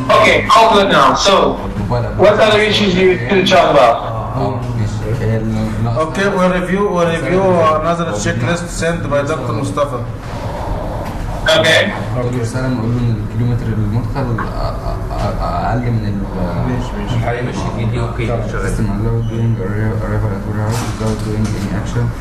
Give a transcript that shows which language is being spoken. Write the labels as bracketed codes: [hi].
[en] Okay, all good now. So, what other issues do you talk about? [ar] ماشي. [en] Okay, we'll review another checklist sent by Dr. Mustafa. Okay. [ar] نقول له رسالة نقول له إن الكيلومتر المدخل أقل من ماشي دي اوكي شغال. [en] system allowed doing arrival at warehouse without doing any action.